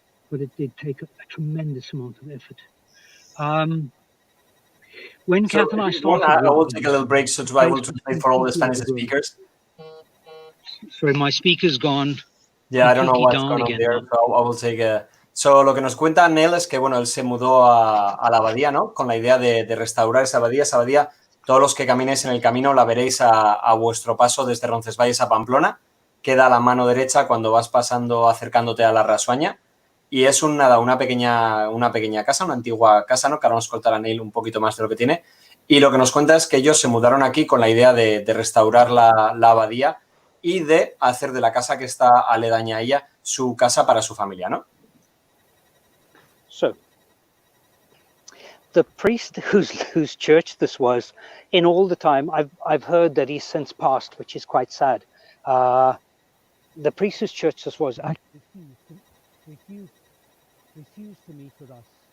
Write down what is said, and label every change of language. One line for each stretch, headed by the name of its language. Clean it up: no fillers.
English: But it did take a tremendous amount of effort. When Kath and I started... I will take a little break so I will translate for all the Spanish speakers. Sorry, my speaker's gone. Yeah, I don't know what's going on there, so I will take a...
Spanish: So, lo que nos cuenta Neill es que, bueno, él se mudó a la Abadía, ¿no? Con la idea de restaurar esa Abadía. Esa Abadía, todos los que caminéis en el camino la veréis a vuestro paso desde Roncesvalles a Pamplona. Queda a la mano derecha cuando vas pasando, acercándote a la Rasuaña. Y es una pequeña casa, una antigua casa, ¿no? Que ahora nos contará Neill un poquito más de lo que tiene. Y lo que nos cuenta es que ellos se mudaron aquí con la idea de restaurar la Abadía y de hacer de la casa que está aledaña a ella su casa para su familia, ¿no?
English: So, the priest whose church this was, in all the time, I've heard that he's since passed, which is quite sad. The priest whose church this was actually refused to meet with us.